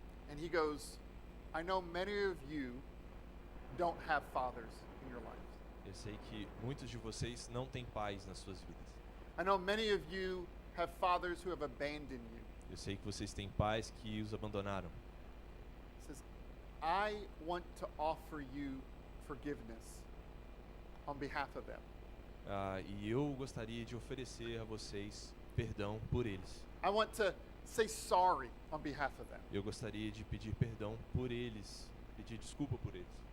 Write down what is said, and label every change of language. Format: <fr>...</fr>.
<en>and he goes, "I know many of you don't have fathers in your life.</en> <pt>Eu sei que muitos de vocês não têm pais nas suas vidas.</pt> <en>I know many of you have fathers who have abandoned you."</en> <pt>Eu sei que vocês têm pais que os abandonaram.</pt> <en>He says, "I want to offer you forgiveness on behalf of them.</en> <pt>E eu gostaria de oferecer a vocês perdão por eles.</pt> <en>I want to say sorry on behalf of them."</en> <pt>Eu gostaria de pedir perdão por eles, pedir desculpa por eles.</pt>